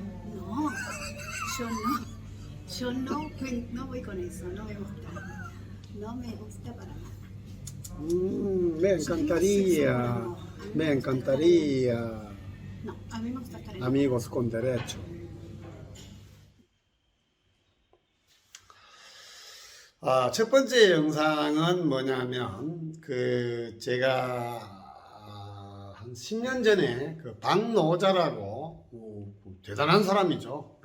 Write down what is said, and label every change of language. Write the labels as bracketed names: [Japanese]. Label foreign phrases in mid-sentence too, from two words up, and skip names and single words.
[Spanish] No, yo no. Yo no voy con eso, no me gusta. No me gusta para nada. Me encantaría, me encantaría No, a mí me gusta estar en amigos con derecho. [Korean] 첫 번째 영상은 뭐냐면 제가 한 10년 전에 그 박노자라고 대단한 사람이죠.